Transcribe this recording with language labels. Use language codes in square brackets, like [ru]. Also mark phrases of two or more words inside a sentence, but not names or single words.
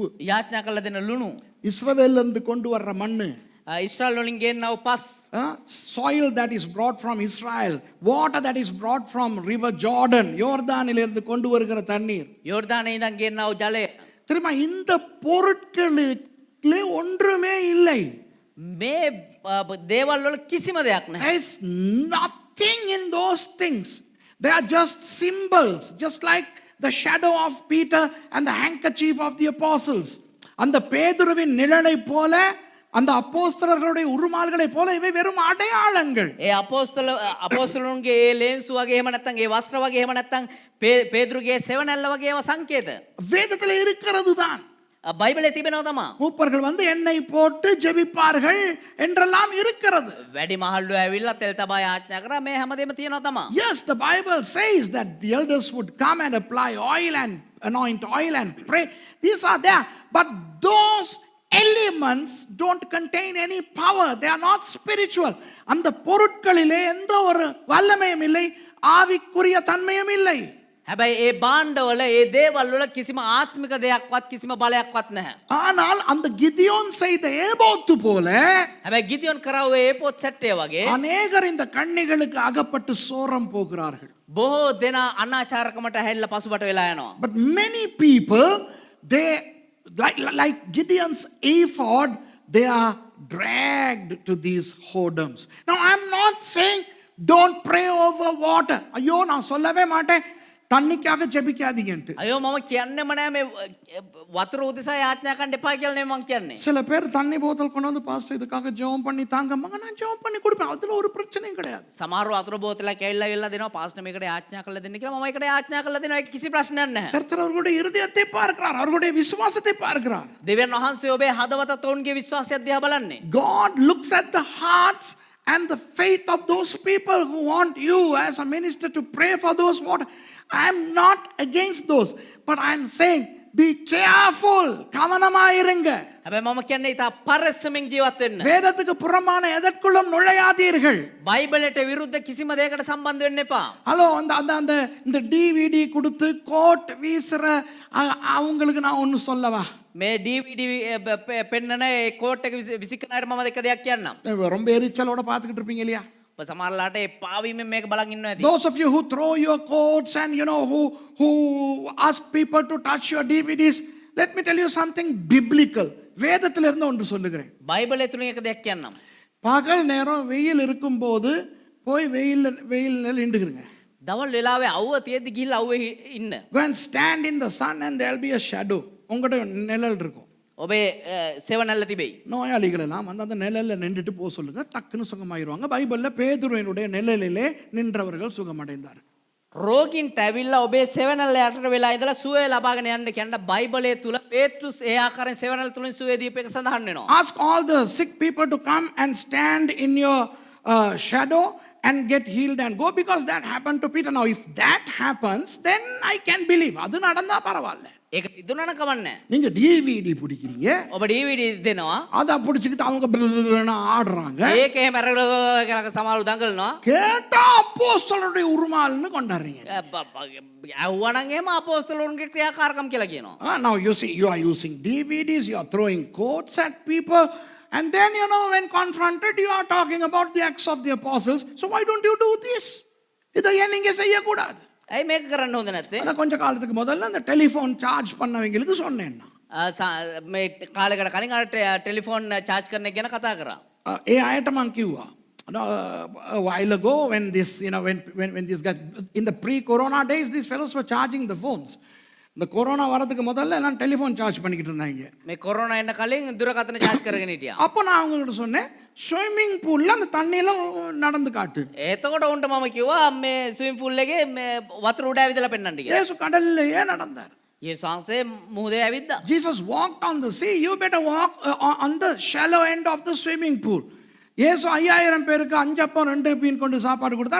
[si] යාඥා කළ දෙන ලුණු, [ta] இஸ்ரவேல்ல இருந்து கொண்டு வர்ற மண்ணு, [si] ඉස්රායල් වලින් ගෙන්නව පස්, [en] soil that is brought from Israel, water that is brought from river Jordan, [ta] யோர்தானில் இருந்து கொண்டு வருகிற தண்ணீர், [si] යෝර්දානයේ ඉඳන් ගෙන්නව ජලය. [ta] தெரியுமா இந்த பொருட்களிலே ஒன்றுமே இல்லை. [si] මේ දේවල් වල කිසිම දෙයක් නැහැ. [en] There is nothing in those things. They are just symbols, just like the shadow of Peter and the handkerchief of the apostles. [ta] அந்த பேதுருவின் நிழலை போல, அந்த அப்போஸ்தலர்களுடைய உருமால்களை போல இவை வெறும் அடையாளங்கள். [si] ඒ අපෝස්තලුන්ගේ ඒ ලේන්සු වගේ එහෙම නැත්නම් ඒ වස්ත්‍ර වගේ එහෙම නැත්නම් පේදුරුගේ සෙවණැල්ල වගේ ඒවා සංකේත. [ta] வேதத்தில் இருக்கிறது தான். [si] බයිබලයේ තිබෙනවා තමා. [ta] மூப்பர்கள் வந்து எண்ணெய் போட்டு ஜெபிப்பார்கள் என்றெல்லாம் இருக்கிறது. [si] වැඩි මහල්ලු ඇවිල්ලා තෙල් තබා යාඥා කරා මේ හැමදේම තියෙනවා තමා. [en] Yes, the Bible says that the elders would come and apply oil and anoint oil and pray. These are there, but those elements don't contain any power. They are not spiritual. [ta] அந்த பொருட்களிலே எந்த ஒரு வல்லமையும் இல்லை, ஆவிக்குரிய தன்மையும் இல்லை. [si] හැබැයි ඒ භාණ්ඩවල ඒ දේවල් වල කිසිම ආත්මික දෙයක්වත් කිසිම බලයක්වත් නැහැ. [ta] ஆனால் அந்த கிதியோன் செய்த ஏபோத்து போல [si] හැබැයි ගිදියොන් කරව ඒ පොත් සැට්ටේ වගේ [ta] அநேகர் இந்த கண்ணிகளுக்கு அகப்பட்டு சோரம் போகிறார்கள். [si] බොහෝ දෙනා අනාචාරකමට හැල්ල පසුබට වෙලා යනවා. [en] But many people, they like Gideon's ephod, they are dragged to these whoredoms. Now I'm not saying don't pray over water. [ta] ஐயோ நான் சொல்லவே மாட்டேன் தண்ணிக்காக ஜெபிக்காதீங்கன்ட்டு. [si] අයෝ මම කියන්නෙම නෑ මේ වතුර උදෙසා යාඥා කරන්න එපා කියලා නෙමෙයි මම කියන්නේ. [ta] சில பேர் தண்ணி போத்தல் கொண்டு வந்து பாஸ்டர் இதுக்காக ஜெபம் பண்ணி தாங்க, மகன் நான் ஜெபம் பண்ணி கொடுப்பேன், அதுல ஒரு பிரச்சனையும் கிடையாது. [si] සමහරව වතුර බෝතලයක් ඇවිල්ලා දෙනවා පාස්ටර් මේකට යාඥා කරලා දෙන්න කියලා මම ඒකට යාඥා කරලා දෙනවා ඒක කිසි ප්‍රශ්නයක් නැහැ. [ta] கர்த்தர் அவர்களுடைய இருதயத்தை பார்க்கிறார், அவர்களுடைய விசுவாசத்தை பார்க்கிறார். [si] දෙවියන් වහන්සේ ඔබේ හදවත තොන්ගේ විශ්වාසය දිහා බලන්නේ. [en] God looks at the hearts and the faith of those people who want you as a minister to pray for those water. I am not against those, but I am saying be careful. [ta] கவனமாயிருங்க. [si] හැබැයි මම කියන්නේ ඊට පරිස්සමින් ජීවත් වෙන්න. [ta] வேதத்துக்கு புறமான எதற்குள்ளும் நுழையாதீர்கள். [si] බයිබලයට විරුද්ධ කිසිම දෙයකට සම්බන්ධ වෙන්න එපா. [ta] ஹலோ, அந்த இந்த டிவிடி கொடுத்து கோட் வீசுற அவங்களுக்கு நான் ஒன்னு சொல்லவா? [si] මේ DVD පෙන්නන ඒ කෝට් එක විසිකන අයට මම එක දෙයක් කියන්නම්. [ta] ரொம்ப எரிச்சலோட பார்த்துக்கிட்டு இருப்பீங்க இல்லையா? [si] ඔබ සමහරලාට ඒ පාවීමෙන් මේක බලන් ඉන්නවා ඇති. [en] Those of you who throw your coats and who ask people to touch your DVDs, let me tell you something biblical. [ta] வேதத்துல இருந்து ஒன்று சொல்லுகிறேன். [si] බයිබලයේ තුලින් එක දෙයක් කියන්නම්. [ta] பகல் நேரம் வெயில் இருக்கும்போது போய் வெயில்ல நின்றுக்கிறீங்க. [si] දවල් වෙලාවේ අවුව තියෙද්දි ගිහිල්ලා අවුවේ ඉන්න. [en] Go and stand in the sun and there'll be a shadow. [ta] உங்ககிட்ட நிழல் இருக்கும். [si] ඔබේ සෙවණැල්ල තිබෙයි. [ta] நோயாளிகள் எல்லாம் வந்து அந்த நிழல்ல நின்றுட்டு போக சொல்லுங்க, டக்குன்னு சுகமாயிருவாங்க. பைபிள்ல பேதுருவினுடைய நிழலிலே நின்றவர்கள் சுகமடைந்தார்கள். [si] රෝගීන්ට ඇවිල්ලා ඔබේ සෙවණැල්ල යටට වෙලා ඉඳලා සුවය ලබාගෙන යන්න කියන බයිබලයේ තුල පේත්‍රුස් ඒ ආකාරයෙන් සෙවණැල්ල තුලින් සුවය දීප එක සඳහන් වෙනවා. [en] Ask all the sick people to come and stand in your shadow and get healed and go, because that happened to Peter. Now if that happens, then I can believe. [ta] அது நடந்தா பரவாயில்ல. [si] ඒක සිදු වෙන කමන්නේ. [ta] நீங்க டிவிடி பிடிக்கிறீங்க, [si] ඔබ DVD දෙනවා. [ta] அதை பிடிச்சிக்கிட்டு அவங்க ஆடுறாங்க, [si] ඒක එහෙම අරගෙන සමහරව දඟලනවා. [ta] கேட்டா அப்போஸ்தலருடைய உருமால்னு கொண்டாடுறீங்க. [si] ඇහුවනම් එහෙම අපෝස්තලවරුන්ගේ ක්‍රියාකාරකම් කියලා කියනවා. [en] Now you see, you are using DVDs, you are throwing quotes at people, and then when confronted, you are talking about the acts of the apostles. So why don't you do this? [ta] இதை ஏன் நீங்க செய்யக்கூடாது? [si] ඇයි මේක කරන්න හොඳ නැත්තේ? [ta] அத கொஞ்ச காலத்துக்கு முதல்ல அந்த [en] telephone charge [ta] பண்ணவங்களுக்கு சொன்னேன் நான். [si] මේ කාලයකට කලින් අර [en] telephone charge [si] කරන එක ගැන කතා කරා. ඒ අයට මං කිව්වා, [en] a while ago when this, when this got in the pre-corona days, these fellows were charging the phones. [ta] இந்த கொரோனா வரதுக்கு முதல்ல எல்லாம் [en] telephone charge [ta] பண்ணிக்கிட்டு இருந்தாங்க. [si] මේ කොරෝනා එන්න කලින් දුරකථන charge කරගෙන හිටියා. [ta] அப்போ நான் அவங்ககிட்ட சொன்னேன், [en] swimming poolla [ta] அந்த தண்ணியில நடந்து காட்டு. [si] එතකොට උන්ට මම කිව්වා මේ [en] swimming pool [si] එකේ මේ වතුර උඩ ඇවිදලා පෙන්නන්න කියලා. [ta] இயேசு கடல்லையே நடந்தார். [si] යේසුස් වහන්සේ මුහුදේ ඇවිද්දා. [en] Jesus walked on the sea. You better walk on the shallow end of the swimming pool. [ta] இயேசு 5000 பேருக்கு 5 அப்பம் 2 மீன் கொண்டு சாப்பாடு கொடுத்தாரு.